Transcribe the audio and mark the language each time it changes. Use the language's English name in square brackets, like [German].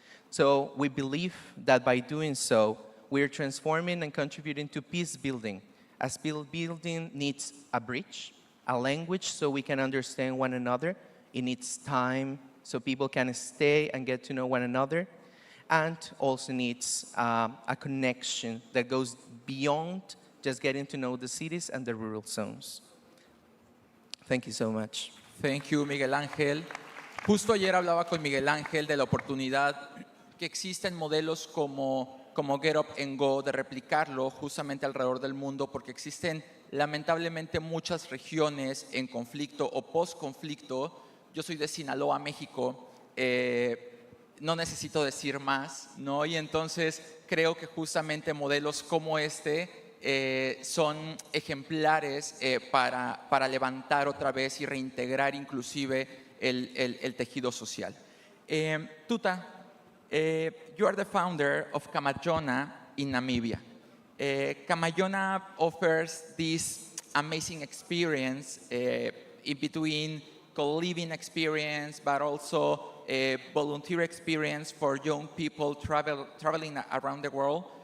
[English] So we believe that by doing so, we're transforming and contributing to peace building, as peace building needs a bridge, a language so we can understand one another. It needs time so people can stay and get to know one another, and also needs a connection that goes beyond just getting to know the cities and the rural zones. Thank you so much. Thank you, Miguel Ángel. [Spanish] Justo ayer hablaba con Miguel Ángel de la oportunidad que existen modelos como Get Up and Go, de replicarlo justamente alrededor del mundo, porque existen lamentablemente muchas regiones en conflicto o post-conflicto. Yo soy de Sinaloa, México, no necesito decir más, ¿no? Y entonces creo que justamente modelos como este son ejemplares para levantar otra vez y reintegrar inclusive el tejido social. [English] Tuta, you are the founder of Kamajona in Namibia. Kamajona offers this amazing experience in between co-living experience, but also a volunteer experience for young people traveling around the world.